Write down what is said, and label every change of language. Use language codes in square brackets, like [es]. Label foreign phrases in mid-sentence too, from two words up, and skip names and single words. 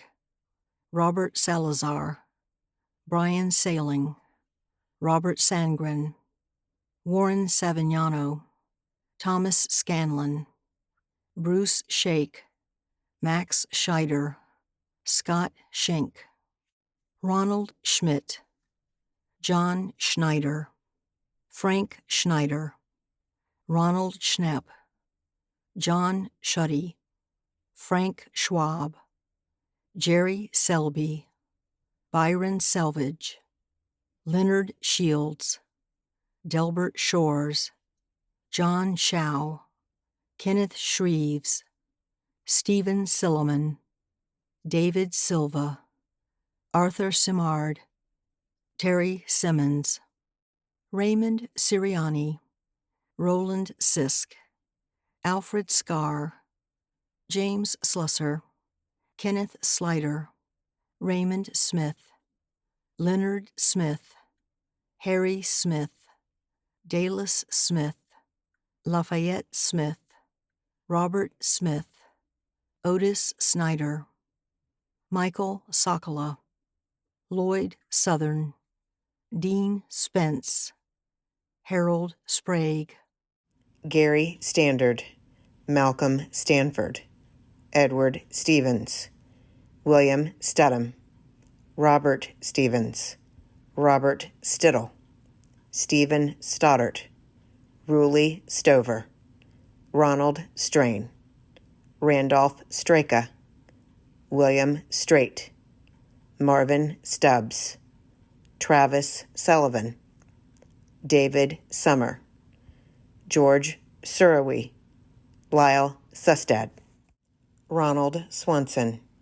[en] Robert Salazar, Brian Sailing, Robert Sangren, Warren Savignano, Thomas Scanlon, Bruce Shake, Max Scheider, Scott Schenk, Ronald Schmidt, John Schneider, Frank Schneider, Ronald Schnepp, John Schutty, Frank Schwab, Jerry Selby, Byron Selvage, Leonard Shields, Delbert Shores, John Shaw, Kenneth Shreves, Stephen Silliman, David Silva, Arthur Simard, Terry Simmons, Raymond Siriani, Roland Sisk, Alfred Scarr, James Slusser, Kenneth Slider, Raymond Smith, Leonard Smith, Harry Smith, Dallas Smith, Lafayette Smith, Robert Smith, Otis Snyder, Michael Sokola, Lloyd Southern, Dean Spence, Harold Sprague, Gary Standard, Malcolm Stanford, Edward Stevens, William Studham, Robert Stevens, Robert Stittle, Stephen Stoddart, Ruley Stover, Ronald Strain, Randolph Straka, William Straight, Marvin Stubbs, Travis Sullivan, David Summer, George Surawi, Lyle Sustad, Ronald Swanson,